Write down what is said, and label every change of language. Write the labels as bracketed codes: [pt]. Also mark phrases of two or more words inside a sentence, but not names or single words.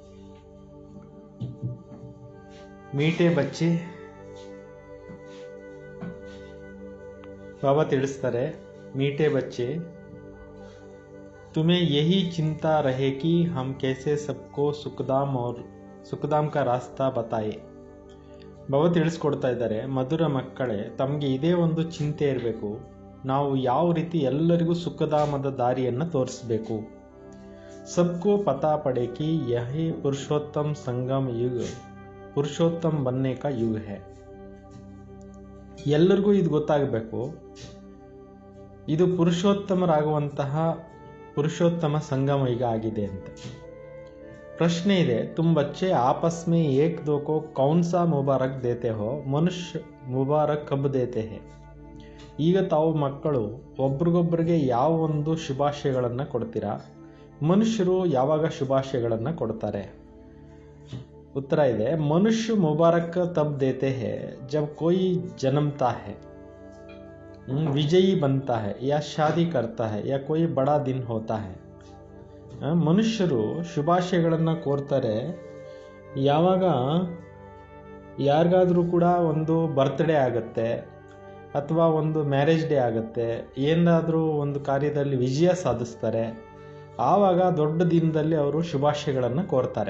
[hi] मीठे बच्चे बाबा ತಿಳಿಸ್ತಾರೆ, मीठे बच्चे तुम्हें यही चिंता रहे कि हम कैसे सबको सुखदाम का रास्ता बताए। [kn] ಬಾಬಾ ತಿಳಿಸ್ಕೊಡ್ತಾ ಇದ್ದಾರೆ, ಮಧುರ ಮಕ್ಕಳೇ, ತಮಗೆ ಇದೇ ಒಂದು ಚಿಂತೆ ಇರಬೇಕು, ನಾವು ಯಾವ ರೀತಿ ಎಲ್ಲರಿಗೂ ಸುಖಧಾಮದ ದಾರಿಯನ್ನು ತೋರಿಸಬೇಕು। [hi] सबको पता पड़े कि यह पुरुषोत्तम संगम युग पुरुषोत्तम बनने का युग है। [kn] ಎಲ್ಲರಿಗೂ ಇದು ಗೊತ್ತಾಗಬೇಕು, ಇದು ಪುರುಷೋತ್ತಮರಾಗುವಂತಹ ಪುರುಷೋತ್ತಮ ಸಂಗಮ ಯುಗ ಆಗಿದೆ ಅಂತ। प्रश्न ಇದೆ, [hi] तुम बच्चे आपस में एक दो को कौन सा मुबारक देते हो, मनुष्य मुबारक कब देते हैं। [kn] ಈಗ ತಾವು ಮಕ್ಕಳು ಒಬ್ರಿಗೊಬ್ಬರಿಗೆ ಯಾವ ಒಂದು ಶುಭಾಶಯಗಳನ್ನು ಕೊಡ್ತೀರಾ, ಮನುಷ್ಯರು ಯಾವಾಗ ಶುಭಾಶಯಗಳನ್ನು ಕೊಡ್ತಾರೆ। उत्तर ಇದೆ, [hi] मनुष्य मुबारक तब देते हैं जब कोई जन्मता है, विजयी बनता है या शादी करता है या कोई बड़ा दिन होता है। [kn] ಮನುಷ್ಯರು ಶುಭಾಶಯಗಳನ್ನು ಕೋರ್ತಾರೆ ಯಾವಾಗ ಯಾರಿಗಾದ್ರೂ ಕೂಡ ಒಂದು ಬರ್ತ್ಡೇ ಆಗುತ್ತೆ ಅಥವಾ ಒಂದು [en] marriage day [kn] ಆಗುತ್ತೆ, ಏನಾದರೂ ಒಂದು ಕಾರ್ಯದಲ್ಲಿ ವಿಜಯ ಸಾಧಿಸ್ತಾರೆ, ಆವಾಗ ದೊಡ್ಡ ದಿನದಲ್ಲಿ ಅವರು ಶುಭಾಶಯಗಳನ್ನು ಕೋರ್ತಾರೆ।